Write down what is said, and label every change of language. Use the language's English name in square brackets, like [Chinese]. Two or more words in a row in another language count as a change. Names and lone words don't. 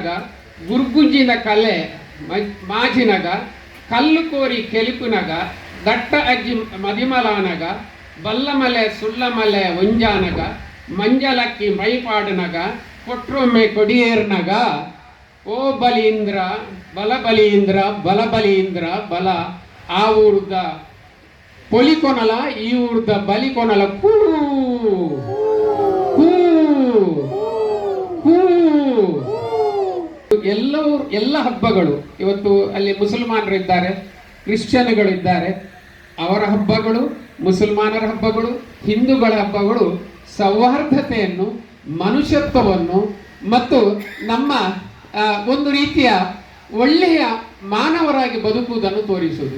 [Tulu] ಗುರ್ಗುಂಜಿನ ಕಲೆ ಮಾಜಿನಗ ಕಲ್ಲು ಕೋರಿ ಕೆಲಿಪುನಗ ದಟ್ಟ ಅಜ್ಜಿ ಮದಿಮಲಾನಗ ಬಲ್ಲಮಲೆ ಸುಳ್ಳಮಲೆ ಒಂಜಾನಗ ಮಂಜಲಕ್ಕಿ ಮೈಪಾಡನಗ ಕೊಟ್ರೊಮ್ಮೆ ಕೊಡಿಯೇರ್ನಗ ಓ ಬಲೀಂದ್ರ ಬಲಬಲೀಂದ್ರ ಬಲಬಲೀಂದ್ರ ಬಲ ಆ ಊರ್ದ ಪೊಲಿಕೊನಲ ಈ ಊರ್ದ ಬಲಿಕೊನಲ ಕೂ ಕೂ ಕೂ. [Kannada] ಎಲ್ಲ ಹಬ್ಬಗಳು ಇವತ್ತು ಅಲ್ಲಿ ಮುಸಲ್ಮಾನರಿದ್ದಾರೆ, ಕ್ರಿಶ್ಚಿಯನ್ಗಳಿದ್ದಾರೆ, ಅವರ ಹಬ್ಬಗಳು, ಮುಸಲ್ಮಾನರ ಹಬ್ಬಗಳು, ಹಿಂದೂಗಳ ಹಬ್ಬಗಳು ಸೌಹಾರ್ದತೆಯನ್ನು, ಮನುಷ್ಯತ್ವವನ್ನು ಮತ್ತು ನಮ್ಮ ಒಂದು ರೀತಿಯ ಒಳ್ಳೆಯ ಮಾನವರಾಗಿ ಬದುಕುವುದನ್ನು ತೋರಿಸುವುದು.